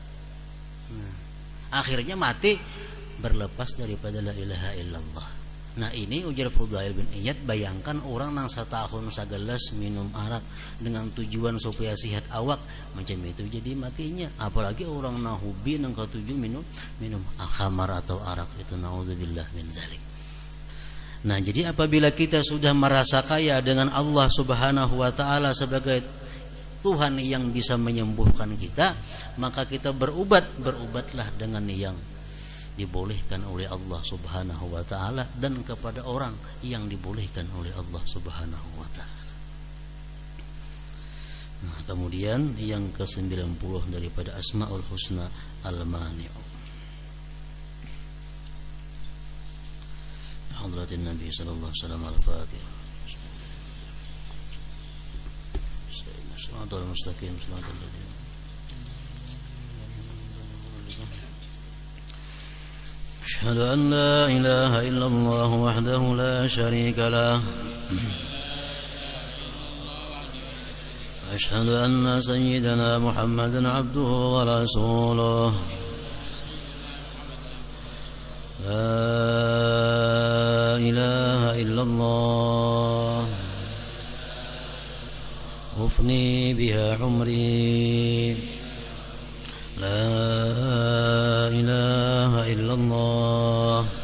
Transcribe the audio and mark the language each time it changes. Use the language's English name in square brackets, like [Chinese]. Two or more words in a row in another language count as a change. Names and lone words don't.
[Indonesian] Nah, akhirnya mati berlepas daripada [Arabic] لا إله إلا الله. [Indonesian] Nah, ini ujar Fudail bin Iyad, bayangkan orang nang setahun segelas minum arak dengan tujuan supaya sehat awak, macam itu jadi matinya. Apalagi orang nang hobi nang ketujuh minum khamar atau arak, itu [Arabic] نعوذ بالله من ذلك. [Indonesian] Nah, jadi apabila kita sudah merasa kaya dengan Allah [Arabic] سبحانه وتعالى [Indonesian] sebagai Tuhan yang bisa menyembuhkan kita, maka kita berubatlah dengan yang dibolehkan oleh Allah [Arabic] سبحانه وتعالى [Indonesian] dan kepada orang yang dibolehkan oleh Allah [Arabic] سبحانه وتعالى. [Indonesian] Nah, kemudian yang ke-90 daripada Asmaul Husna Al-Mani'u. [Arabic] حضرة النبي صلى الله عليه وسلم الفاتحة. صراط المستقيم صراط الذين أشهد أن لا إله إلا الله وحده لا شريك له أشهد أن سيدنا محمدا عبده ورسوله لا إله إلا الله أفني بها عمري لا إله إلا الله